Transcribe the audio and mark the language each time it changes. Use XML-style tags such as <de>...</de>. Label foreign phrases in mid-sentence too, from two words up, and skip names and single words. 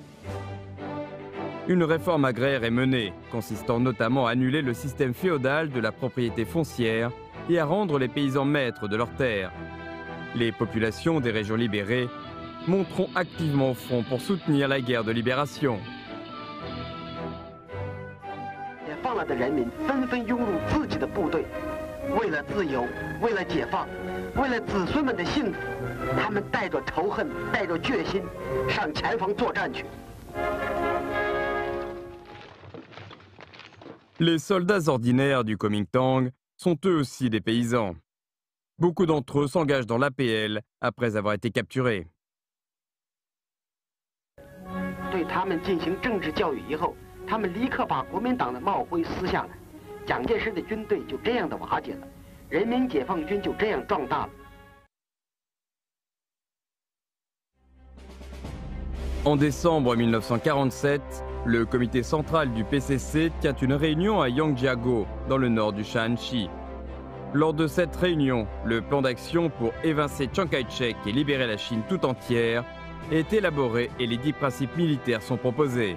<fr>Une réforme agraire est menée, consistant notamment à annuler le système féodal de la propriété foncière et à rendre les paysans maîtres de leurs terres. Les populations des régions libérées monteront activement au front pour soutenir la guerre de libération.</fr> <zh>放了的人民纷纷涌入自己的部队，为了自由，为了解放，为了子孙们的幸福，他们带着仇恨，带着决心，上前方作战去。</zh> <fr>Les soldats ordinaires du Kuomintang sont eux aussi des paysans. Beaucoup d'entre eux s'engagent dans l'APL après avoir été capturés.</fr> <zh>对他们进行政治教育以后，他们立刻把国民党的帽徽撕下来，蒋介石的军队就这样的瓦解了，人民解放军就这样壮大了。</zh> <fr>En décembre 1947, le comité central du PCC tient une réunion à Yangjiago, dans le nord du Shaanxi. Lors de cette réunion, le plan d'action pour évincer Chiang Kai-shek et libérer la Chine tout entière est élaboré et les 10 principes militaires sont proposés.</fr>